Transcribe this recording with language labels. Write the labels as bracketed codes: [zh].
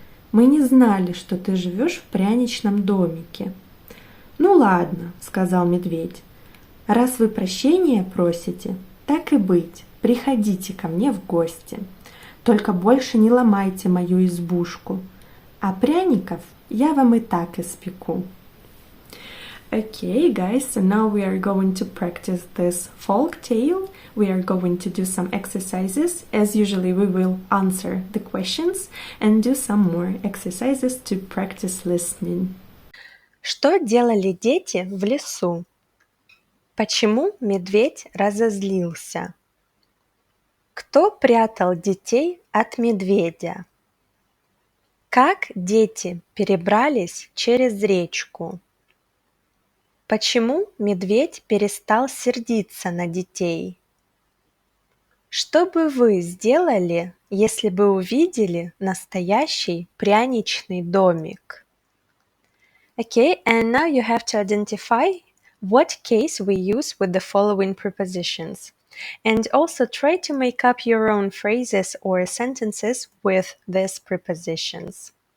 [ru] Мы не знали, что ты живешь в пряничном домике». «Ну ладно, — сказал медведь, — Раз вы прощения просите, так и быть, приходите ко мне в гости. Только больше не ломайте мою избушку, а пряников я вам и так испеку. [en] Okay, guys, so now we are going to practice this folk tale. We are going to do some exercises. As usually, we will answer the questions and do some more exercises to practice listening. [ru] Что делали дети в лесу? Почему медведь разозлился? Кто прятал детей от медведя? Как дети перебрались через речку? Почему медведь перестал сердиться на детей? Что бы вы сделали, если бы увидели настоящий пряничный домик? [en] Okay, and now you have to identify what case we use with the following prepositions. And also try to make up your own phrases or sentences with these prepositions.